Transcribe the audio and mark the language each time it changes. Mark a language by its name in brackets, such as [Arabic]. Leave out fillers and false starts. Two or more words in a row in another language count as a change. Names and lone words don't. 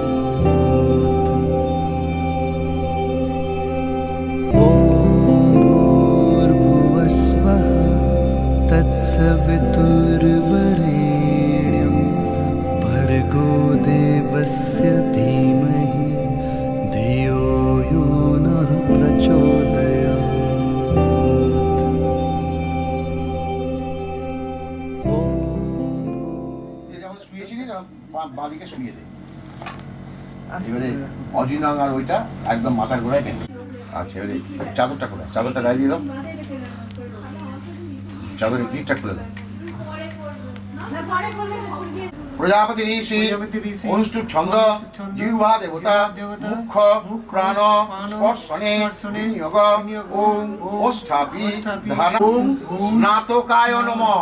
[Sanskrit] ॐ भूर्भुवस्वः तत्सवितुर्वरेण्यं भर्गो देवस्य धीमहि धियो यो नः प्रचोदयात् ॐ [Bangla] বাঁদিকে শুয়ে দে। এবারে অজিনাং আর ওইটা একদম মাথার গোড়ায় বেঁধে। আচ্ছা এবারে চাদরটা খুলে, চাদরটা গায়ে দিয়ে দাও, চাদরের গিটটা খুলে দাও। [Sanskrit] প্রজাপতি ঋষি অনুষ্ঠুপ ছন্দ জিহ্বা দেবতা মুখ্য প্রাণ স্পর্শনে বিনিয়োগ ওম ওষ্ঠাপি ধান ওম স্নাতকায় নমঃ।